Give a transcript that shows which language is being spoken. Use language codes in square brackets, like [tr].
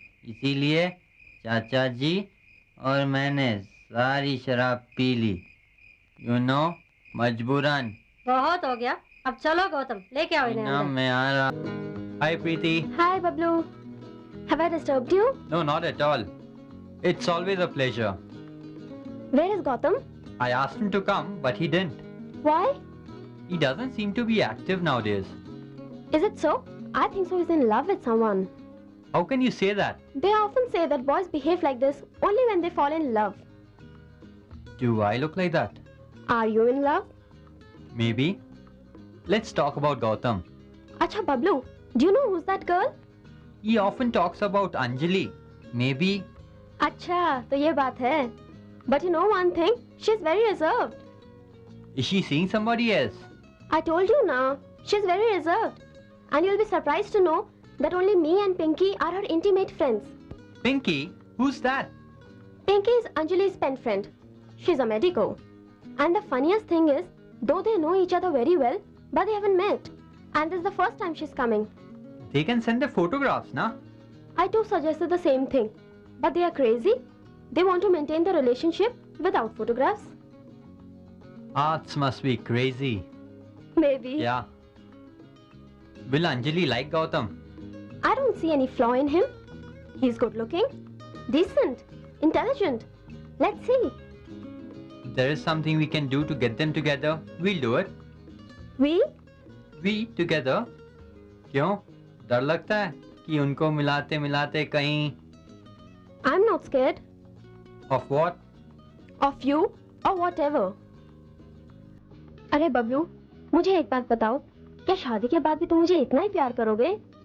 [hi] इसीलिए चाचा जी और मैंने सारी शराब पी ली, [en] you know, [hi] मजबूरन। बहुत हो गया, अब चलो गौतम लेके आओ इन्हें ना अंदर। मैं आ रहा। हाय प्रीति। [en] Hi, Bablu. Have I disturbed you? No not at all, it's always a pleasure. Where is Gautam? I asked him to come but he didn't. Why? He doesn't seem to be active nowadays. Is it so? I think so. He's in love with someone. How can you say that? They often say that boys behave like this only when they fall in love. Do I look like that? Are you in love? Maybe. Let's talk about Gautam. Acha Bablu, do you know who's that girl? He often talks about Anjali. Maybe. [hi] Acha, तो ये बात है. [en] But you know one thing? She's very reserved. Is she seeing somebody else? I told you now. She's very reserved. And you'll be surprised to know that only me and Pinky are her intimate friends. Pinky? Who's that? Pinky is Anjali's pen friend. She's a medico. And the funniest thing is, though they know each other very well, but they haven't met. And this is the first time she's coming. They can send their photographs, na? I too suggested the same thing. But they are crazy. They want to maintain the relationship without photographs. Arts must be crazy. Maybe. Yeah. Will Anjali like Gautam? I don't see any flaw in him. He's good looking, decent, intelligent. Let's see. If there is something we can do to get them together, we'll do it. We? We together. क्यों? [hi] डर लगता है कि उनको मिलाते मिलाते कहीं [en] I'm not scared of what? of you or whatever. [hi] अरे बबलू, मुझे एक बात बताओ, क्या शादी के बाद भी तुम मुझे इतना ही प्यार करोगे?